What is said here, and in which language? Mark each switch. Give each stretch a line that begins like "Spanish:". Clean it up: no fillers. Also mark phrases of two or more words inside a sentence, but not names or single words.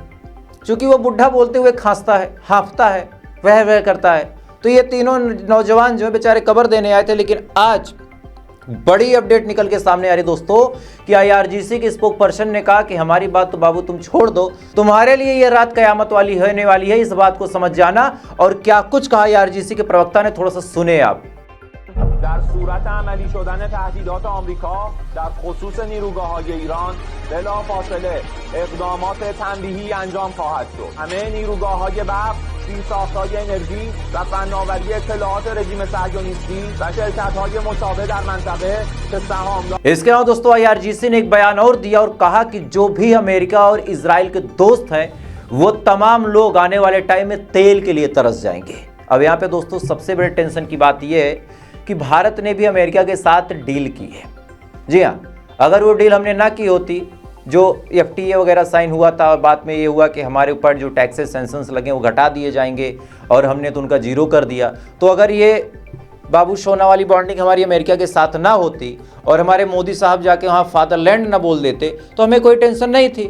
Hindi: क्योंकि वो बुढ़ा बोलते हुए खांसता है, हाँफता है, वह करता है, तो ये तीनों नौजवान जो बेचारे कवर देने आए थे। लेकिन आज बड़ी अपडेट निकल के सामने आ रही दोस्तों कि IRGC के
English: spoke person
Hindi: ने कहा कि हमारी बात तो बाबू तुम छोड़ दो, तुम्हारे लिए ये रात कयामत वाली होने वाली है, इस बात को समझ जाना। और क्या कुछ कहा IRGC के प्रवक्ता ने, थोड़ा सा सुने आप।
Persian: در صورت عملی شدن تهدیدات آمریکا در خصوص نیروگاه‌های ایران بلافاصله اقدامات تنبیهی انجام خواهد شد. همه نیروگاه‌های برق، زیرساخت‌های انرژی و فناوری اطلاعات رژیم صهیونیستی و شرکت‌های مشابه در منطقه که سهامدار
Hindi: इसके अलावा दोस्तों IRGC ने एक बयान और दिया और कहा कि जो भी अमेरिका और इजराइल के दोस्त हैं वो तमाम लोग आने वाले टाइम में तेल के लिए तरस जाएंगे। अब यहाँ पे दोस्तों सबसे बड़े टेंशन की बात यह है कि भारत ने भी अमेरिका के साथ डील की है। जी हाँ, अगर वो डील हमने ना की होती, जो FTA वगैरह साइन हुआ था, बाद में ये हुआ कि हमारे ऊपर जो
English: taxes sanctions
Hindi: लगे वो घटा दिए जाएंगे और हमने तो उनका जीरो कर दिया, तो अगर ये बाबू सोना वाली बॉन्डिंग हमारी अमेरिका के साथ ना होती और हमारे मोदी साहब जाके वहाँ फादरलैंड ना बोल देते तो हमें कोई टेंशन नहीं थी।